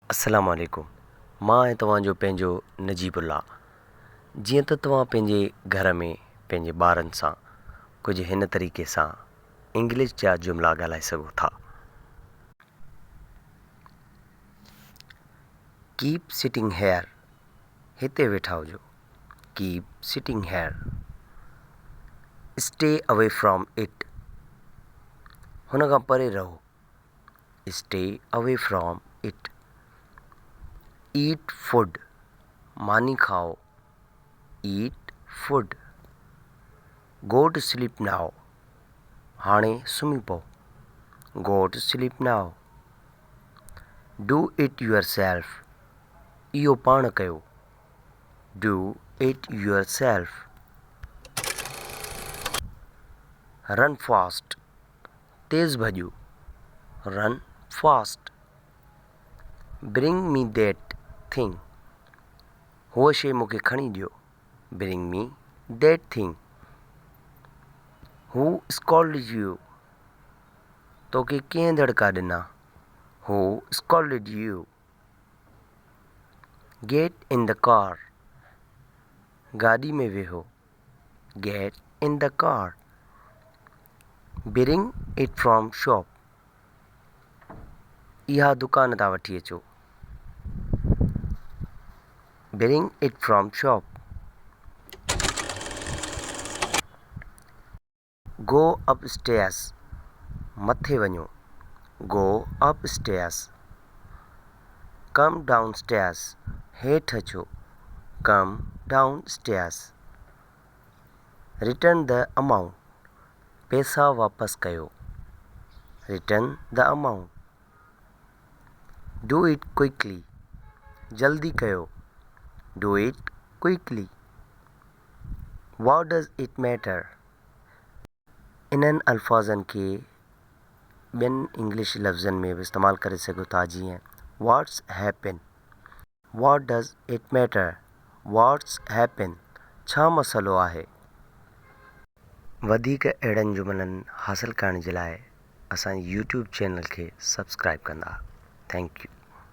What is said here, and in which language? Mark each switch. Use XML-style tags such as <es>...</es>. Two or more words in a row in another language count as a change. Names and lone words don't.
<ar>السلام عليكم.</ar> <sd>मां ऐं तव्हांजो पंहिंजो नजीबुल्लाह। जीअं त तव्हां पंहिंजे घर में पंहिंजे ॿारनि सां कुझु हिन तरीक़े सां इंग्लिश जा जुमिला ॻाल्हाए सघो था।</sd> <en>Keep sitting here,</en> <sd>हिते वेठा हुजो।</sd> <en>Keep sitting here. Stay away from it,</en> <sd>हुन खां परे रहो।</sd> <en>Stay away from it. Eat food,</en> <sd>मानी खाओ।</sd> <en>Eat food. Go to sleep now,</en> <sd>हाणे सुम्ही पओ।</sd> <en>Go to sleep now. Do it yourself,</en> <sd>इहो पाण कयो।</sd> <en>Do it yourself. Run fast,</en> <sd>तेज़ भॼो।</sd> <en>Run fast. Bring me that thing,</en> <sd>हुअ शइ मूंखे खणी ॾियो।</sd> <en>Bring me that thing. Who scolded you,</en> <sd>तोखे कंहिं दड़का ॾिना।</sd> <en>Who scolded you. Get in the car,</en> <sd>गाॾी में वेहो।</sd> <en>Get in the car. Bring it from shop,</en> <sd>इहा दुकान तां वठी अचो।</sd> <en>Bring it from shop. Go upstairs,</en> <sd>मथे वञो।</sd> <en>Go upstairs. Come downstairs,</en> <sd>हेठि अचो।</sd> <en>Come downstairs. Return the amount,</en> <sd>पैसा वापसि कयो।</sd> <en>Return the amount. Do it quickly,</en> <sd>जल्दी कयो।</sd> <en>Do it quickly. What does it matter,</en> <sd>इन्हनि अल्फाज़नि खे ॿियनि इंग्लिश लफ़्ज़नि में बि इस्तेमालु करे सघो था।</sd> <en>जीअं What's happen, what does it matter, what's happen,</en> <sd>छा मसइलो आहे। वधीक अहिड़नि जुमिलनि हासिलु करण जे लाइ असांजे यूट्यूब चैनल खे सब्सक्राइब कंदा।</sd> <en>Thank you.</en>